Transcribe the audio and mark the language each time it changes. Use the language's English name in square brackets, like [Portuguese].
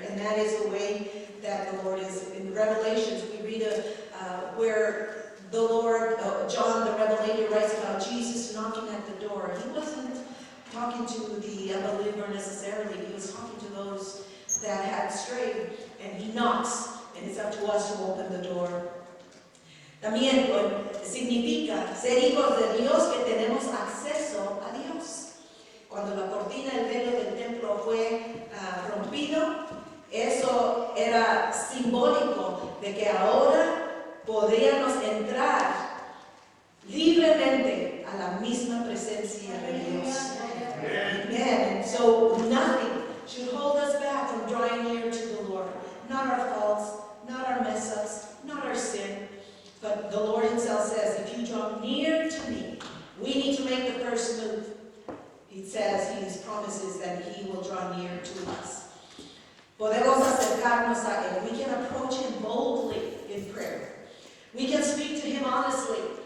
[English] And that is the way that the Lord is. In Revelations, we read where the Lord, John the Revelator, writes about Jesus knocking at the door. He wasn't talking to the unbeliever necessarily. He was talking to those that had strayed, and he knocks, and it's up to us to open the door. [Spanish] También significa ser hijos de Dios, que tenemos acceso a Dios. Cuando la cortina, el velo del templo fue rompido, eso era simbólico de que ahora podríamos entrar libremente a la misma presencia de Dios. [English] Amen. And so nothing should hold us back from drawing near to the Lord. Not our faults, not our mess-ups, not our sin. But the Lord himself says, if you draw near to me, we need to make the first move. He says, he promises that he will draw near to us. [Spanish] Podemos acercarnos a él. [English] We can approach him boldly in prayer. We can speak to him honestly.